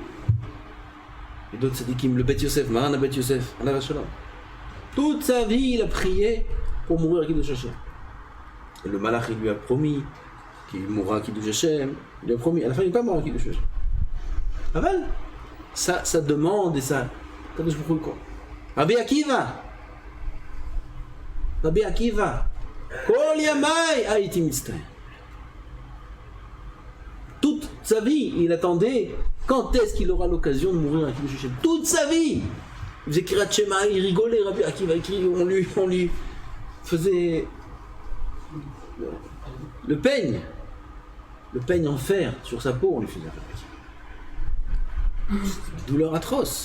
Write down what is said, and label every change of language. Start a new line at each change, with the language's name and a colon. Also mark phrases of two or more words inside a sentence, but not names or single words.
French: Et d'autres tzadikim, le Bet Yosef, Maran Bet Yosef,
Hebrew: עליו השלום.
French: Toute sa vie, il a prié pour mourir à
Hebrew: קידוש השם.
French: Et le malach, il lui a promis qu'il mourra à
Hebrew: קידוש השם.
French: Il lui a promis, à la fin, il n'est pas mort à
Hebrew: קידוש השם.
French: Aval, ça demande et ça.
Hebrew: קדוש ברוך הוא quoi. Rabbi Akiva. כל ימיי הייתי מצטער.
French: Toute sa vie, il attendait quand est-ce qu'il aura l'occasion de mourir à
Hebrew: קידוש השם.
French: Toute sa vie. Il faisait
Hebrew: קריאת שמע,
French: il rigolait, Rabbi Akiva, on lui faisait le peigne en fer sur sa peau, on lui faisait douleur atroce.